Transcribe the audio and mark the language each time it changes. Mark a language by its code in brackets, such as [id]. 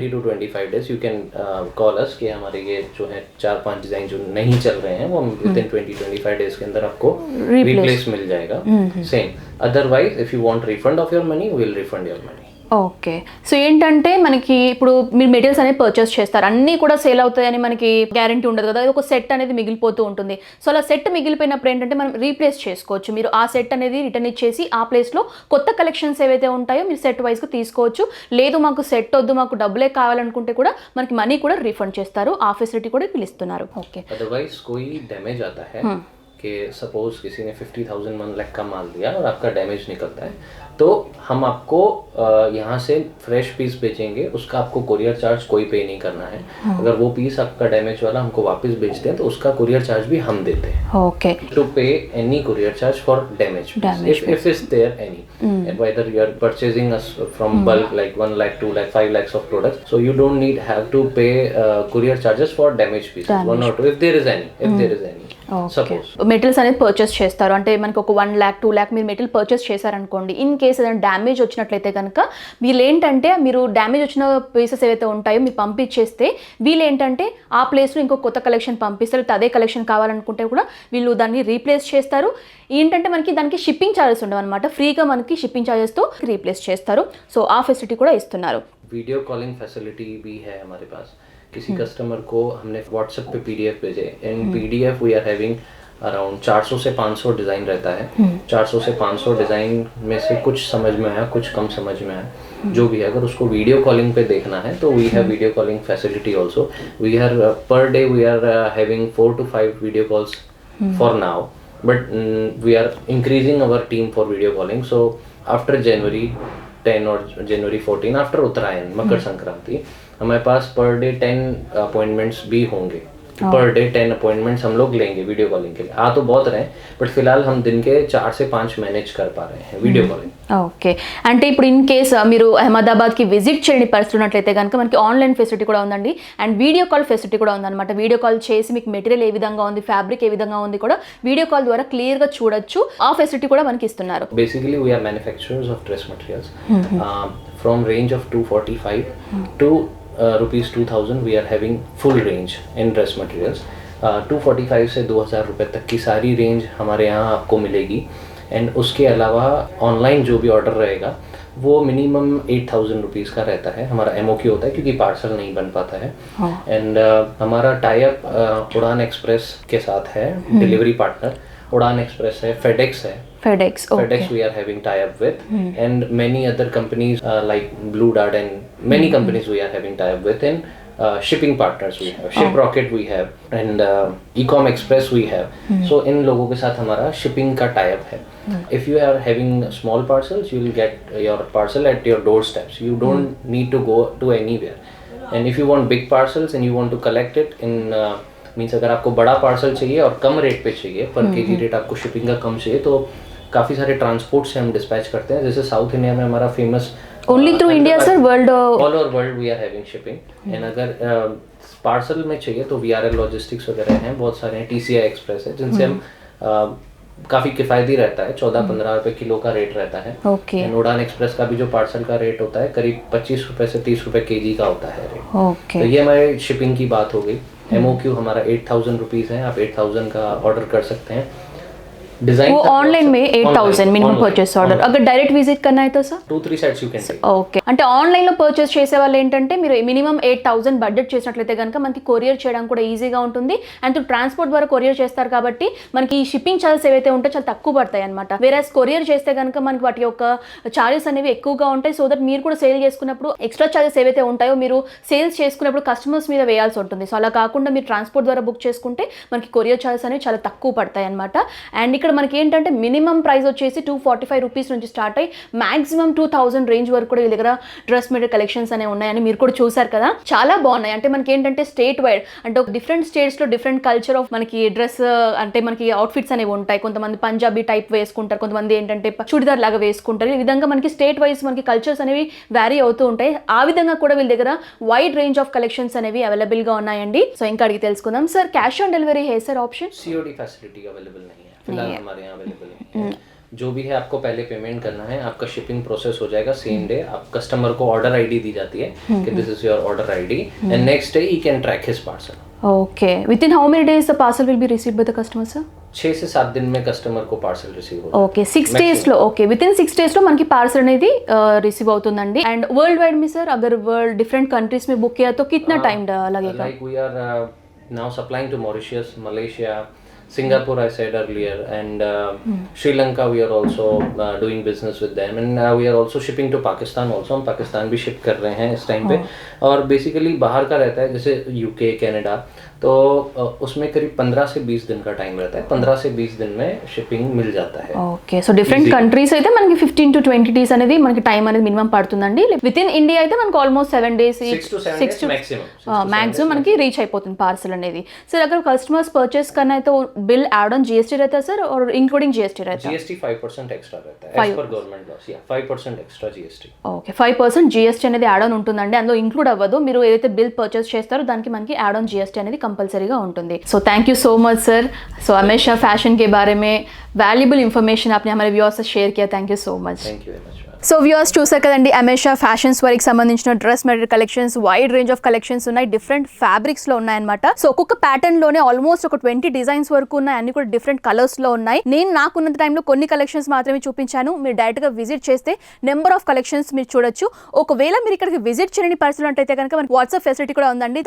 [en] 20 to 25 days you can call us [hi] कि हमारे ये जो है 4-5 डिजाइन जो नहीं चल रहे हैं वो [en] within 20-25 days [hi] के अंदर आपको replace मिल जाएगा। [en] Same. Otherwise if you want refund of your money, we will refund your money. [te] Okay, so ఏంటంటే మనకి ఇప్పుడు మీరు మెటీరియల్స్ అనేది పర్చేస్ చేస్తారు, అన్నీ కూడా సేల్ అవుతాయని మనకి గ్యారంటీ ఉండదు కదా, ఒక సెట్ అనేది మిగిలిపోతూ ఉంటుంది. సో అలా సెట్ మిగిలిపోయినప్పుడు ఏంటంటే మనం రీప్లేస్ చేసుకోవచ్చు. మీరు ఆ సెట్ అనేది రిటర్న్ ఇచ్చేసి ఆ ప్లేస్లో కొత్త కలెక్షన్స్ ఏవైతే ఉంటాయో మీరు సెట్ వైజ్గా తీసుకోవచ్చు. లేదు మాకు సెట్ వద్దు, మాకు డబ్బులే కావాలనుకుంటే కూడా మనకి మనీ కూడా రీఫండ్ చేస్తారు. ఆ ఫెసిలిటీ కూడా వీళ్ళు ఇస్తున్నారు. ఓకే, [hi] अदरवाइज कोई डैमेज आता है कि सपोज किसी ने 50,000 1 लाख का माल दिया और आपका डैमेज निकलता है, तो हम आपको यहाँ से फ्रेश पीस बेचेंगे, उसका आपको कुरियर चार्ज कोई पे नहीं करना है। अगर वो पीस आपका डैमेज वाला हमको वापस बेचते हैं तो उसका कुरियर चार्ज भी हम देते हैं। [te] Okay, [en] To pay any courier charge for damage piece, if it's there any, and whether you are purchasing us from bulk like 1 lakh, 2 lakh, 5 lakhs of products, so you don't need have to pay courier charges for damage pieces, 1 or 2 if there is any, suppose [te] materials అనేది purchase చేస్తారు అంటే మనకి ఒక 1 lakh 2 lakh మీరు material purchase చేశారనుకోండి, in case ఏదైనా damage వచ్చినట్లయితే కనుక వీళ్ళు ఏంటంటే మీరు డ్యామేజ్ వచ్చిన పీసెస్ ఏవైతే ఉంటాయో మీరు పంపించేస్తే వీళ్ళు ఏంటంటే ఆ ప్లేస్లో ఇంకో కొత్త కలెక్షన్ పంపిస్తారు. అదే కలెక్షన్ కావాలనుకుంటే కూడా వీళ్ళు దాన్ని రీప్లేస్ చేస్తారు. ఏంటంటే మనకి దానికి షిప్పింగ్ ఛార్జెస్ ఉండవు అనమాట, ఫ్రీగా మనకి షిప్పింగ్ ఛార్జెస్తో రీప్లేస్ చేస్తారు. సో ఆ ఫెసిలిటీ కూడా ఇస్తున్నారు. [hi] वीडियो कॉलिंग फैसिलिटी भी है हमारे पास। किसी कस्टमर को हमने व्हाट्सएप पे PDF भेजे, [en] in PDF we are having around [hi] 400 से 500 डिज़ाइन रहता है। 400 से 500 डिज़ाइन में से कुछ समझ में आया, कुछ कम समझ में आया, जो भी है। अगर उसको वीडियो कॉलिंग पे देखना है तो [en] We have video calling facility also. We are per day we are having 4 to 5 video calls for now, but we are increasing our team for video calling. [hi] So after January 10 और January 14 after उत्तरायण मकर संक्रांति हमारे पास per day 10 appointments भी होंगे। Per day 10 appointments हम लोग लेंगे video calling के लिए। आ तो बहुत रहे हैं बट फिलहाल हम दिन के 4 से 5 मैनेज कर पा रहे हैं वीडियो कॉलिंग। [te] ఓకే, అంటే ఇప్పుడు ఇన్ కేస్ మీరు అహ్మదాబాద్కి విజిట్ చేయని పరిస్థితి ఉన్నట్లయితే కనుక మనకి ఆన్లైన్ ఫెసిలిటీ కూడా ఉందండి, అండ్ వీడియో కాల్ ఫెసిలిటీ కూడా ఉందన్నమాట. వీడియో కాల్ చేసి మీకు మెటీరియల్ ఏ విధంగా ఉంది, ఫ్యాబ్రిక్ ఏ విధంగా ఉంది కూడా వీడియో కాల్ ద్వారా క్లియర్గా చూడొచ్చు. ఆ ఫెసిలిటీ కూడా మనకి ఇస్తున్నారు. [en] Basically we are manufacturers of dress materials from range of 245 to rupees 2000 we are having full range in dress materials। [hi] 245 से 2000 रुपए तक की सारी रेंज हमारे यहाँ आपको मिलेगी। एंड उसके अलावा ऑनलाइन जो भी ऑर्डर रहेगा वो मिनिमम 8,000 रुपीज़ का रहता है। हमारा MOQ होता है क्योंकि पार्सल नहीं बन पाता है। एंड हमारा टाई अप उड़ान एक्सप्रेस के साथ है, डिलीवरी पार्टनर उड़ान एक्सप्रेस है, FedEx है। [en] FedEx, okay. FedEx we are having tie up with, and many other companies like Blue Dart and many companies we are having tie up with, and shipping partners we have, Shiprocket we have, and Ecom Express we have। [hi] So इन लोगों के साथ हमारा shipping का tie up है। [en] If you are having small parcels, you will get your parcel at your doorsteps. You don't need to go to anywhere। And if you want big parcels and you want to collect it in [hi] means अगर आपको बड़ा parcel चाहिए और कम rate पे चाहिए, पर KG rate आपको shipping का कम चाहिए, तो काफ़ी सारे ट्रांसपोर्ट से हम डिस्पैच करते हैं। जैसे साउथ इंडिया में हमारा famous only through India sir, world [en] All over world we are having shipping. [hi] And अगर पार्सल में चाहिए तो VRL लॉजिस्टिक्स वगैरह हैं, बहुत सारे हैं, TCI एक्सप्रेस है, जिनसे हम काफ़ी किफ़ायती रहता है, 14-15 रुपए किलो का रेट रहता है। ओके, एंड उड़ान एक्सप्रेस का भी जो पार्सल का रेट होता है करीब 25 रुपए से 30 रुपए केजी का होता है रेट। ओके, तो ये हमारे शिपिंग की बात हो गई। MOQ हमारा 8,000 रुपीज़ है, आप 8,000 का ऑर्डर कर सकते हैं। डिजाइन वो ऑनलाइन में [te] 8,000 minimum purchase order, అगर direct visit కన్నా అయితే sir [en] 2-3 sets you can take. [te] Okay, అంటే ఆన్లైన్లో పర్చేస్ చేసే వాళ్ళు ఏంటంటే మీరు మినిమం 8,000 బడ్జెట్ చేసినట్లయితే కనుక మనకి కొరియర్ చేయడం కూడా ఈజీగా ఉంటుంది, అండ్ ట్రాన్స్పోర్ట్ ద్వారా కొరియర్ చేస్తారు కాబట్టి మనకి ఈ షిప్పింగ్ ఛార్జెస్ ఏవైతే ఉంటాయో చాలా తక్కువ పడతాయి అనమాట. వేరేస్ కొరియర్ చేస్తే కనుక మనకి వాటి యొక్క ఛార్జెస్ అనేవి ఎక్కువగా ఉంటాయి. సో దట్ మీరు కూడా సేల్ చేసుకున్నప్పుడు ఎక్స్ట్రా ఛార్జెస్ ఏవైతే ఉంటాయో మీరు సేల్స్ చేసుకున్నప్పుడు కస్టమర్స్ మీద వేయాల్సి ఉంటుంది. సో అలా కాకుండా మీరు ట్రాన్స్పోర్ట్ ద్వారా బుక్ చేసుకుంటే మనకి కొరియర్ ఛార్జెస్ అనేవి చాలా తక్కువ పడతాయి అనమాట. అండ్ ఇక్కడ ఇక్కడ మనకి ఏంటంటే మినిమం ప్రైస్ వచ్చేసి 245 రూపీస్ నుంచి స్టార్ట్ అయ్యి మాక్సిమం 2000 రేంజ్ వరకు కూడా వీళ్ళ దగ్గర డ్రెస్ మెటీరియల్ కలెక్షన్స్ అనేవి ఉన్నాయని మీరు కూడా చూసారు కదా. చాలా బాగున్నాయి. అంటే మనకి ఏంటంటే స్టేట్ వైడ్ అంటే ఒక డిఫరెంట్ స్టేట్స్లో డిఫరెంట్ కల్చర్ ఆఫ్ మనకి డ్రెస్ అంటే మనకి అవుట్ఫిట్స్ అనేవి ఉంటాయి. కొంతమంది పంజాబీ టైప్ వేసుకుంటారు, కొంతమంది ఏంటంటే చుడిదార్ లాగా వేసుకుంటారు. ఈ విధంగా మనకి స్టేట్ వైజ్ మనకి కల్చర్స్ అనేవి వ్యారీ అవుతూ ఉంటాయి. ఆ విధంగా కూడా వీళ్ళ దగ్గర వైడ్ రేంజ్ ఆఫ్ కలెక్షన్స్ అనేవి అవైలబుల్ గా ఉన్నాయండి. సో ఇంకా అడిగి తెలుసుకుందాం. [en] sir cash on delivery [hi] है sir [en] Option? [hi] COD facility available नहीं है फिलहाल हमारे यहाँ अवेलेबल नहीं है. जो भी है आपको पहले पेमेंट करना है, आपका शिपिंग प्रोसेस हो जाएगा सेम डे. आप कस्टमर को ऑर्डर आईडी दी जाती है कि [en] This is your order ID and next day he can track his parcel. Okay, within how many days the parcel will be received by the customer sir? [hi] 6 से 7 दिन में customer को parcel receive होगा. [te] Okay 6 days లో okay with in 6 days లో మనకి parcel అనేది receive అవుతుందండి. అండ్ వరల్డ్ [hi] वाइड में सर अगर वर्ल्ड डिफरेंट कंट्रीज में बुक किया तो कितना टाइम लगेगा? [en] Like we are now supplying to Mauritius, Malaysia, Singapore I said earlier, and Sri Lanka we are also doing business with them, and we are also shipping to Pakistan also. [hi] हम पाकिस्तान भी ship कर रहे हैं इस time पे. और basically बाहर का रहता है जैसे UK, कनाडा, तो उसमें करीब 15 से 20 दिन का टाइम रहता है. 15 से 20 दिन में शिपिंग मिल जाता है. [te] ఓకే, సో డిఫరెంట్ కంట్రీస్ అయితే మనకి 15 to 20 డేస్ అనేది మనకి టైం అనేది మినిమం పడుతుందండి. విత్ ఇన్ ఇండియా అయితే మనకి almost 7 days [en] 6 to 7 days maximum. [hi] Maximum [te] మనకి రీచ్ అయిపోతుంది పార్సల్ అనేది. [hi] सर अगर कस्टमर्स परचेस करना है तो बिल ऐड ऑन GST रहता है सर और इंक्लूडिंग GST रहता है? GST 5% एक्स्ट्रा रहता है [en] as per [hi] गवर्नमेंट लॉस. या 5% एक्स्ट्रा GST. [te] ఓకే 5% GST అనేది యాడ్ ఆన్ ఉంటుందండి. అందులో ఇంక్లూడ్ అవ్వదు. మీరు ఏదైతే బిల్ పర్చేస్ చేస్తారో దానికి మనకి యాడ్ ఆన్ GST అనేది కంపల్సరీగా ఉంటుంది. [en] So thank you so much sir. [hi] सो हमेशा फैशन के बारे में वैल्यूबल इन्फॉर्मेशन आपने हमारे व्यूअर्स से शेयर किया. [en] Thank you so much. Thank you very much. [te] So viewers చూసారు కదండి, అమేషా ఫ్యాషన్స్ వారికి సంబంధించిన dress material collections wide range of collections ఉన్నాయి. డిఫరెంట్ ఫ్యాబ్రిక్స్ లో ఉన్నాయన్నమాట. సో ఒక్కొక్క ప్యాటర్న్ లోనే ఆల్మోస్ట్ ఒక 20 డిజైన్స్ వరకు ఉన్నాయి. అన్ని కూడా డిఫరెంట్ కలర్స్ లో ఉన్నాయి. నేను నాకున్నంత టైంలో కొన్ని కలెక్షన్స్ మాత్రమే చూపించాను. మీరు డైరెక్ట్ గా విజిట్ చేస్తే నెంబర్ ఆఫ్ కలెక్షన్స్ మీరు చూడొచ్చు. ఒకవేళ మీరు ఇక్కడికి విజిట్ చేయని పరిస్థితులు అయితే కనుక మనకి వాట్సాప్ ఫెసిలిటీ కూడా ఉందండి.